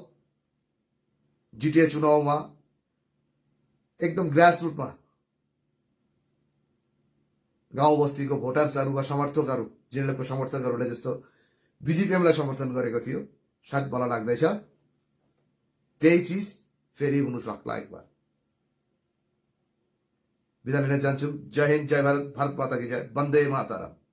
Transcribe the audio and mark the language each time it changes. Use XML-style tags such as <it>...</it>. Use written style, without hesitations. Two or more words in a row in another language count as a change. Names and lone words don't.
<ne>जीटीए चुनावमा एकदम ग्रासरुटमा गाउँ बस्तीको भोटर्सहरुका समर्थकहरु, जीएनएलएफको समर्थकहरुले जस्तो बीजेपीएमलाई समर्थन गरेको थियो, सायद मलाई लाग्दैछ त्यही चीज फेरि हुन सक्ला।</ne> <hi>एक बार</hi> <ne>बिदा लिन चाहन्छु।</ne> <hi>जय हिन्द, जय भारत, भारत माता की जय, वन्दे मातरम।</hi>